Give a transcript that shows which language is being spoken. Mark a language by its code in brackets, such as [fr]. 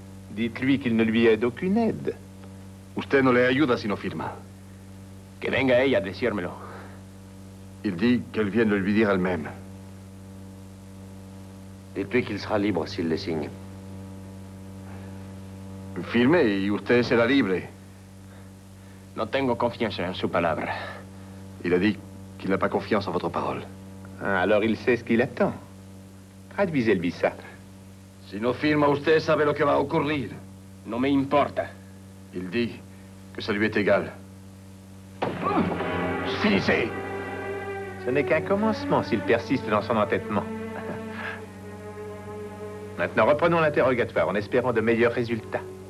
[fr] Dites-lui qu'il ne lui aide aucune aide. [es] Usted no le ayuda si no firma. Que venga ella a decírmelo. [fr] Il dit qu'elle vienne le lui dire elle-même. Dites-lui qu'il sera libre s'il les signe. [es] Firme y usted será libre. No tengo confianza en su palabra. [fr] Il a dit qu'il n'a pas confiance en votre parole. Ah, alors il sait ce qu'il attend. Traduisez-lui ça. [es] Si no firma, usted sabe lo que va a ocurrir. No me importa. [fr] Il dit que ça lui est égal. Finissez! Ce n'est qu'un commencement s'il persiste dans son entêtement. Maintenant, reprenons l'interrogatoire en espérant de meilleurs résultats.